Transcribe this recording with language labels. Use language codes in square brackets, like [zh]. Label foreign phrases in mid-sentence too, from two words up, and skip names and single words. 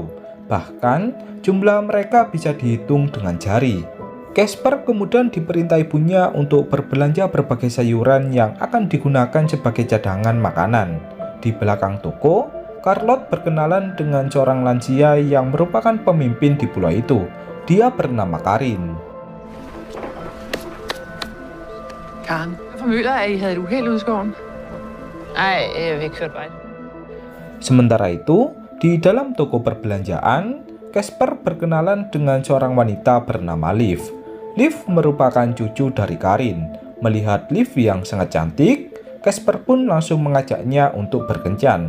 [id] Bahkan jumlah mereka bisa dihitung dengan jari. Casper kemudian diperintah ibunya untuk berbelanja berbagai sayuran yang akan digunakan sebagai cadangan makanan. Di belakang toko, Carlotte berkenalan dengan seorang lansia yang merupakan pemimpin di pulau itu. Dia bernama Karin. [da] Karen, jeg formøder, at I havde et uheld ude i skoven. Nej, vi kørte bare. [id] Sementara itu, di dalam toko perbelanjaan, Casper berkenalan dengan seorang wanita bernama Liv. Liv merupakan cucu dari Karin. Melihat Liv yang sangat cantik, Casper pun langsung mengajaknya untuk berkencan.